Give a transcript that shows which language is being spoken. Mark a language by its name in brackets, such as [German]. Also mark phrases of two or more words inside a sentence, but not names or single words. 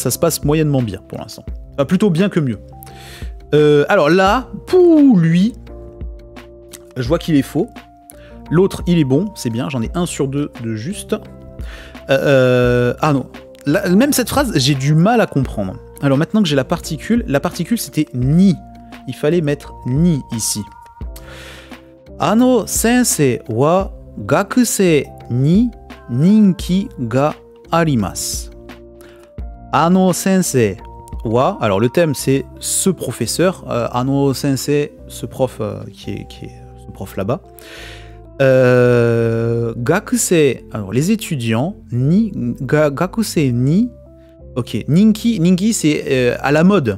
[French] Ça se passe moyennement bien pour l'instant. Enfin, plutôt bien que mieux. Alors là, pour lui, je vois qu'il est faux. L'autre, il est bon, c'est bien. J'en ai 1 sur 2 de juste. Ah non. même cette phrase, j'ai du mal à comprendre. Alors maintenant que j'ai la particule c'était ni. Il fallait mettre ni ici. [Japanese] あの先生は学生に人気があります. あの先生は, [French] alors le thème c'est ce professeur, [Japanese] あの先生, [French] ce prof qui est ce prof là-bas. Gakusei, alors les étudiants, [Japanese] 学生に, [French] ok, ninki c'est à la mode.